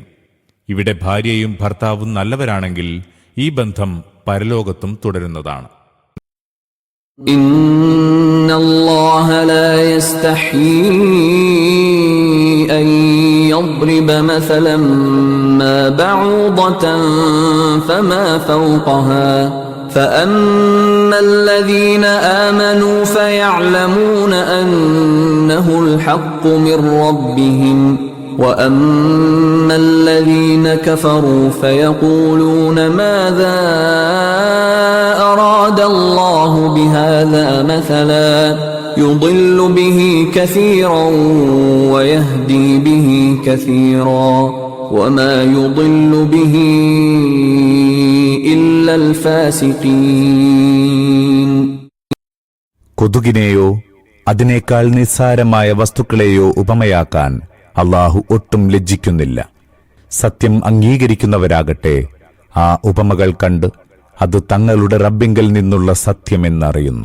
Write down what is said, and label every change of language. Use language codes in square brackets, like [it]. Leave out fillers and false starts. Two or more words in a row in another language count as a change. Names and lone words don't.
[ml] ഇവിടെ ഭാര്യയും ഭർത്താവും നല്ലവരാണെങ്കിൽ ഈ ബന്ധം പരലോകത്തും തുടരുന്നതാണ്. [ar] إن الله لا يستحيي أن يضرب مثلا ما بعوضة فما فوقها فأما الذين آمنوا فيعلمون أنه الحق من ربهم وأما الذين كفروا فيقولون ماذا أراد الله بهذا مثلا يضل به كثيرا ويهدي به كثيرا وما يضل به إلا الفاسقين. [ml] കൊതുകിനെയോ അതിനേക്കാൾ നിസ്സാരമായ വസ്തുക്കളെയോ ഉപമയാക്കാൻ അല്ലാഹു ഒട്ടും ലജ്ജിക്കുന്നില്ല. സത്യം അംഗീകരിക്കുന്നവരാകട്ടെ ആ ഉപമകൾ കണ്ട് അത് തങ്ങളുടെ റബ്ബിങ്കൽ നിന്നുള്ള സത്യമെന്നറിയുന്നു.